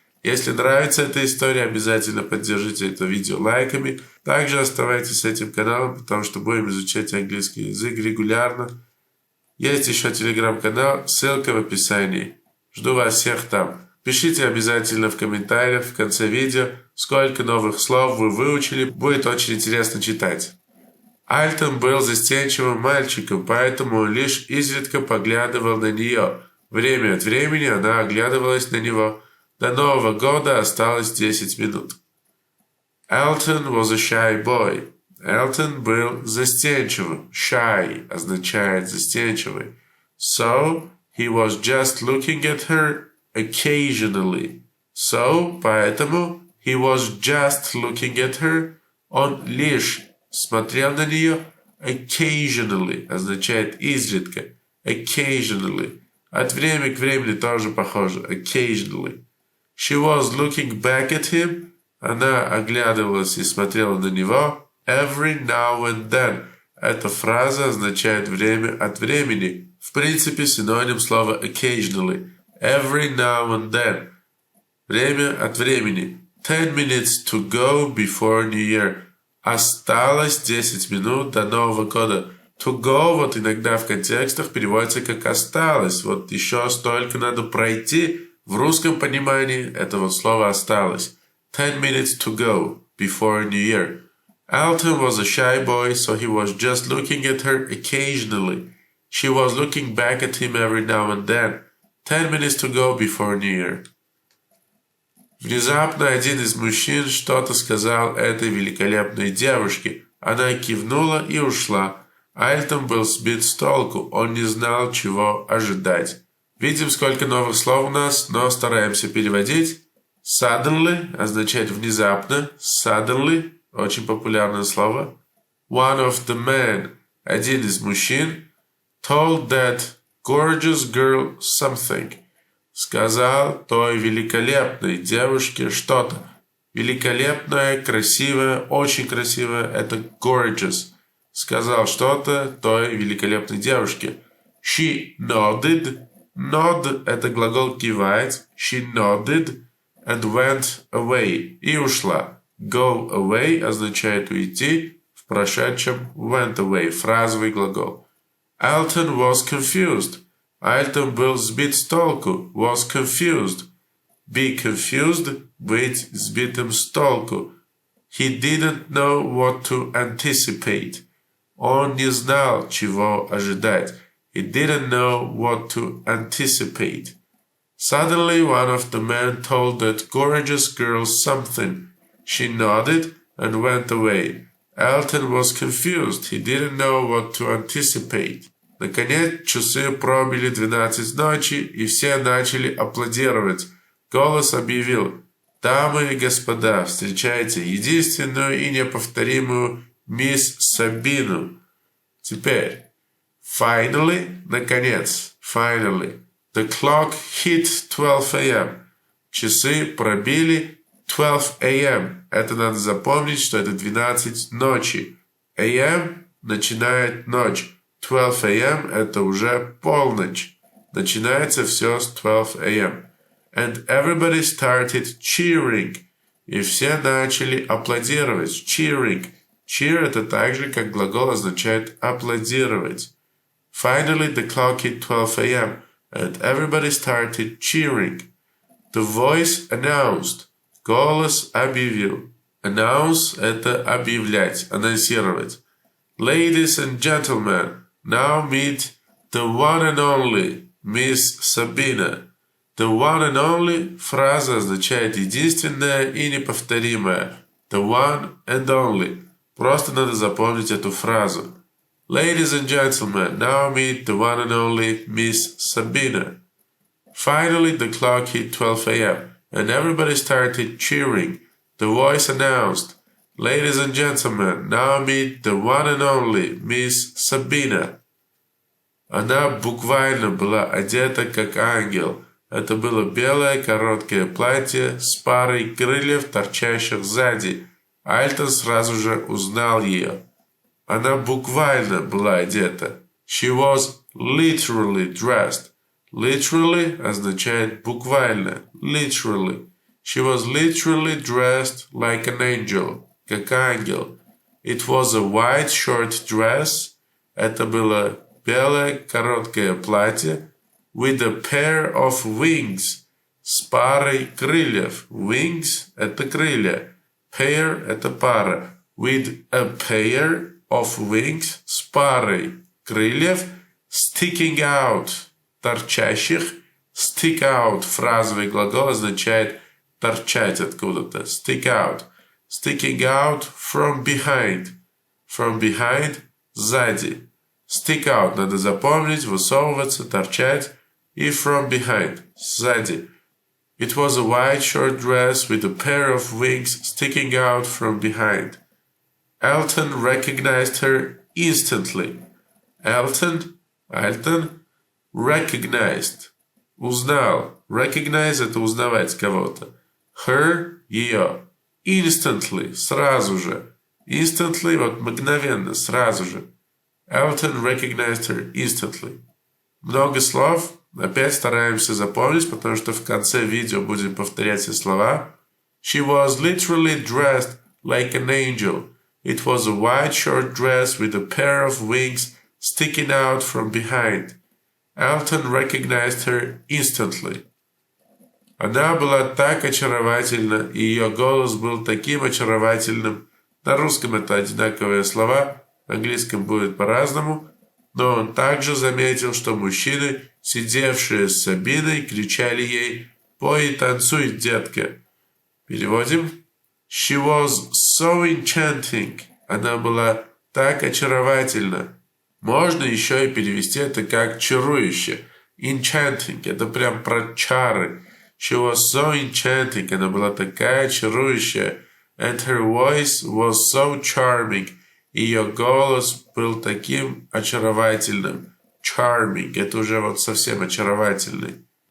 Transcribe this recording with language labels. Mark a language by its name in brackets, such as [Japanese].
[Russian] Если нравится эта история, обязательно поддержите это видео лайками. Также оставайтесь с этим каналом, потому что будем изучать английский язык регулярно. Есть еще телеграм-канал, ссылка в описании. Жду вас всех там. Пишите обязательно в комментариях в конце видео, сколько новых слов вы выучили. Будет очень интересно читать. Альтон был застенчивым мальчиком, поэтому он лишь изредка поглядывал на нее. Время от времени она оглядывалась на него. До Нового года осталось 10 минут. [English] Elton was a shy boy. [Russian] Элтон был застенчивым. Shy означает застенчивый. [English] So, he was just looking at her occasionally. So, [Russian] поэтому, [English] he was just looking at her. [Russian] Он лишь смотрел на нее. Occasionally означает изредка. [English] Occasionally. [Russian] От времени к времени тоже похоже. [English] Occasionally. She was looking back at him. [Russian] Она оглядывалась и смотрела на него. [English] Every now and then. [Russian] Эта фраза означает время от времени. В принципе, синоним слова occasionally. [English] Every now and then. [Russian] Время от времени. [English] 10 minutes to go before New Year. [Russian] Осталось 10 минут до Нового года. [English] To go [Russian] вот иногда в контекстах переводится как осталось. Вот еще столько надо пройти. В русском понимании это вот слово осталось. [English] 10 minutes to go before New Year. Alton was a shy boy, so he was just looking at her occasionally. She was looking back at him every now and then. 10 minutes to go before New Year. [Russian] Внезапно один из мужчин что-то сказал этой великолепной девушке. Она кивнула и ушла. Альтон был сбит с толку, он не знал, чего ожидать. Видим, сколько новых слов у нас, но стараемся переводить. Suddenly означает внезапно. Suddenly – очень популярное слово. [English] One of the men – [Russian] один из мужчин. [English] Told that gorgeous girl something. [Russian] Сказал той великолепной девушке что-то. Великолепная, красивая, очень красивая – это gorgeous. Сказал что-то той великолепной девушке. [English] She nodded. [Russian] Nod – это глагол кивать. [English] She nodded and went away. [Russian] И ушла. [English] Go away [Russian] означает уйти. В прошедшем [English] went away. [Russian] Фразовый глагол. [English] Alton was confused. [Russian] Альтон был сбит с толку. [English] Was confused. Be confused [Russian] – быть сбитым с толку. [English] He didn't know what to anticipate. [Russian] Он не знал, чего ожидать. [English] He didn't know what to anticipate. Suddenly one of the men told that gorgeous girl something. She nodded and went away. Alton was confused. He didn't know what to anticipate. [Russian] Наконец, часы пробили 12 ночи, и все начали аплодировать. Голос объявил: «Дамы и господа, встречайте единственную и неповторимую мисс Сабину». Теперь. [English] Finally, [Russian] наконец. [English] Finally. The clock hit 12 a.m. [Russian] Часы пробили 12 a.m. Это надо запомнить, что это 12 ночи. a.m. начинает ночь. 12 a.m. это уже полночь. Начинается все с 12 a.m. [English] And everybody started cheering. [Russian] И все начали аплодировать. [English] Cheering. [Russian] Cheer это так же, как глагол означает аплодировать. [English] Finally, the clock hit 12 a.m. and everybody started cheering. The voice announced. [Russian] Голос объявил. Announce это объявлять, анонсировать. [English] Ladies and gentlemen, now meet the one and only Miss Sabina. The one and only [Russian] фраза означает единственная и неповторимая. [English] The one and only. [Russian] Просто надо запомнить эту фразу. [English] Ladies and gentlemen, now meet the one and only Miss Sabina. Finally, the clock hit 12 a.m. and everybody started cheering. The voice announced, Ladies and gentlemen, now meet the one and only Miss Sabina. [Russian] Она буквально была одета как ангел. Это было белое короткое платье с парой крыльев, торчащих сзади. Альтон сразу же узнал ее. Она буквально была одета. [English] She was literally dressed. [Russian] Literally означает буквально. [English] Literally. She was literally dressed like an angel. [Russian] Как ангел. [English] It was a white short dress. [Russian] Это было белое короткое платье. [English] With a pair of wings. [Russian] С парой крыльев. Wings – это крылья. Pair – это пара. [English] With a pair of wings. [Russian] С парой крыльев. [English] Sticking out. [Russian] Торчащих. [English] Stick out. [Russian] Фразовый глагол означает торчать откуда-то. [English] Stick out. Sticking out from behind. From behind – [Russian] сзади. [English] Stick out [Russian] – надо запомнить, высовываться, торчать. И [English] from behind [Russian] – сзади. [English] It was a white short dress with a pair of wings sticking out from behind. Alton recognized her instantly. Alton recognized. [Russian] Узнал. Recognize – это узнавать кого-то. Her – ее. Instantly – сразу же. Instantly – вот мгновенно, сразу же. [English] Elton recognized her instantly. [Russian] Много слов. Опять стараемся запомнить, потому что в конце видео будем повторять все слова. [English] She was literally dressed like an angel. It was a white short dress with a pair of wings sticking out from behind. Elton recognized her instantly. [Russian] Она была так очаровательна, и ее голос был таким очаровательным. На русском это одинаковые слова, в английском будет по-разному, но он также заметил, что мужчины, сидевшие с Сабиной, кричали ей «Пой и танцуй, детка!». Переводим. [English] She was so enchanting. [Russian] Она была так очаровательна. Можно еще и перевести это как чарующе. [English] Enchanting. [Russian] Это прям про чары. [English] She was so enchanting. [Russian] Она была такая чарующая. [English] And her voice was so charming. [Russian] Ее голос был таким очаровательным. [English] Charming. [Russian] Это уже вот совсем очаровательный.